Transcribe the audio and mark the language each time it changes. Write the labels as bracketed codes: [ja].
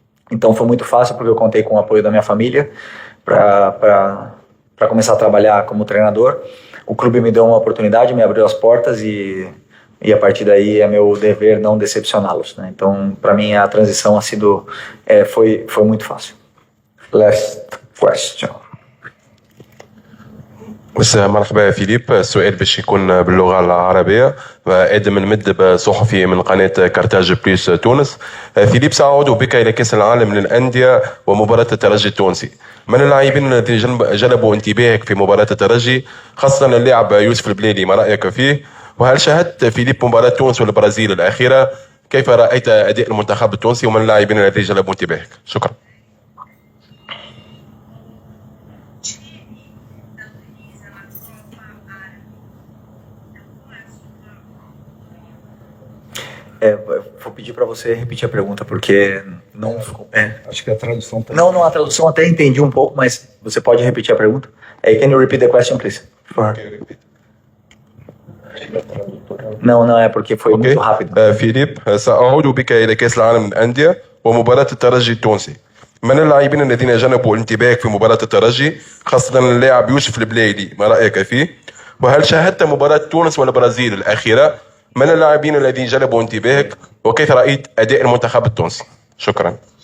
[pt] Então foi muito fácil, porque eu contei com o apoio da minha família para começar a trabalhar como treinador. O clube me deu uma oportunidade, me abriu as portas, e a partir daí é meu dever não decepcioná-los, né? Então, para mim, a transição foi muito fácil. [en] Last question. [ar] مرحبا فيليب، السؤال باش يكون باللغة العربية. آدم المدب، صحفي من قناة كارتاج بليس تونس. فيليب، سأعود بك إلى كأس العالم للأندية ومباراة الترجي التونسي. من اللاعبين الذين جلبوا انتباهك في مباراة الترجي، خاصة اللاعب يوسف البليلي، ما رأيك فيه؟ وهل شاهدت فيليب مباراة تونس والبرازيل الأخيرة؟ كيف رأيت أداء المنتخب التونسي ومن اللاعبين الذين جلبوا انتباهك؟ شكرا. [pt] Vou pedir para você repetir a pergunta, porque não ficou. Acho que a tradução tá... Não, a tradução até entendi um pouco, mas você pode repetir a pergunta? [en] Can you repeat the question, please? [pt] Não, é porque foi muito rápido. [ar] فيليب، سأعود بك إلى كأس العالم للأندية ومباراة الترجي التونسي. من اللاعبين الذين جلبوا انتباهك في مباراة الترجي، خاصة اللاعب يوسف البليلي، ما رأيك فيه؟ وهل شاهدت مباراة تونس والبرازيل الأخيرة؟ من اللاعبين الذين جلبوا انتباهك وكيف رأيت أداء المنتخب التونسي؟ شكرا.